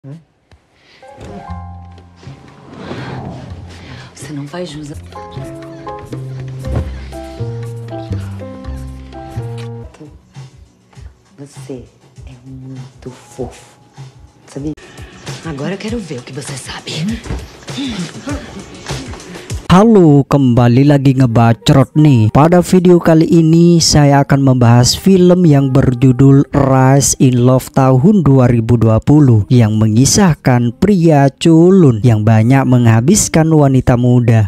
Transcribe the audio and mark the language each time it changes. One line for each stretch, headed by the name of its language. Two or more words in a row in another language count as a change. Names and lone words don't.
Portuguese: Você não faz jus. Você é muito fofo, sabia? Agora eu quero ver o que você sabe.
Indonesian: Halo, kembali lagi ngebacrot nih. Pada video kali ini saya akan membahas film yang berjudul Rise in Love tahun 2020 yang mengisahkan pria culun yang banyak menghabiskan wanita muda.